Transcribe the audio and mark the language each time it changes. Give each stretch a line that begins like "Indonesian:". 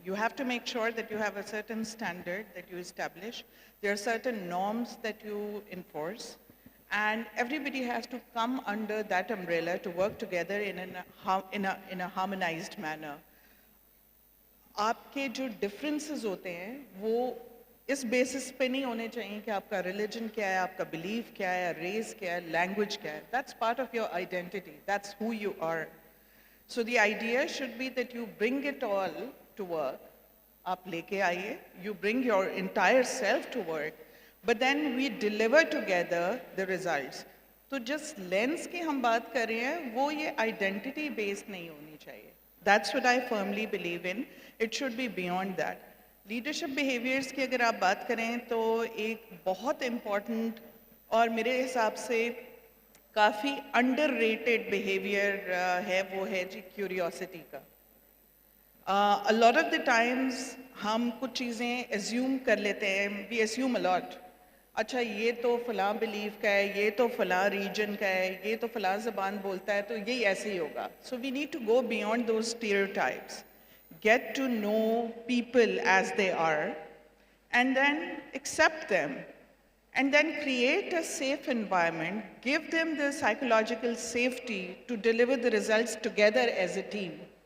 English: You have to make sure that you have a certain standard that you establish. There are certain norms that you enforce, and everybody has to come under that umbrella to work together in a harmonized manner.
Hindi: आपके जो differences होते हैं वो इस basis पे नहीं होने चाहिए कि आपका religion क्या है, आपका belief क्या है, race क्या है, language क्या है.
English: That's part of your identity. That's who you are. So the idea should be that you bring it all to work.
Hindi: आप लेके आइए,
English: you bring your entire self to work, but then we deliver together the results.
Hindi: तो जिस lens की हम बात कर रहे हैं वो ये identity based नहीं होनी चाहिए.
English: That's what I firmly believe in. It should be beyond that.
Hindi: Leadership behaviors की अगर आप बात करें तो एक बहुत important और मेरे हिसाब से काफ़ी underrated behavior है वो है जी curiosity का.
English: A lot of the times
Hindi: हम कुछ चीज़ें assume कर लेते हैं,
English: we assume a lot.
Hindi: अच्छा ये तो फलां belief का है, ये तो फलां region का है, ये तो फलां ज़बान बोलता है तो ये ऐसे ही होगा.
English: So we need to go beyond those stereotypes. Get to know people as they are, and then accept them, and then create a safe environment, give them the psychological safety to deliver the results together as a team.